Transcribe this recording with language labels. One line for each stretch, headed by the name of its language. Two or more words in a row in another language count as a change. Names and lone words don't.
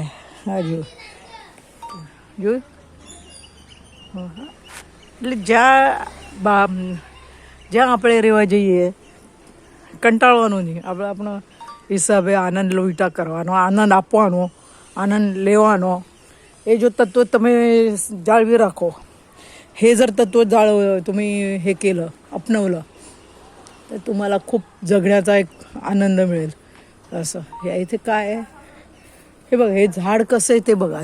Gujarati: હા જો એટલે જ્યાં આપણે રહેવા જઈએ કંટાળવાનું નહીં. આપણે આપણા હિસાબે આનંદ લોહીટા કરવાનો, આનંદ આપવાનો, આનંદ લેવાનો.
Marathi: हे जो तत्व तुम्ही जाळवी राखो, हे जर तत्व तुम्ही हे केलं, अपनवलं, तर तुम्हाला खूप जगण्याचा एक आनंद मिळेल. असं हे इथे काय आहे हे बघा, हे झाड कसं आहे ते बघा.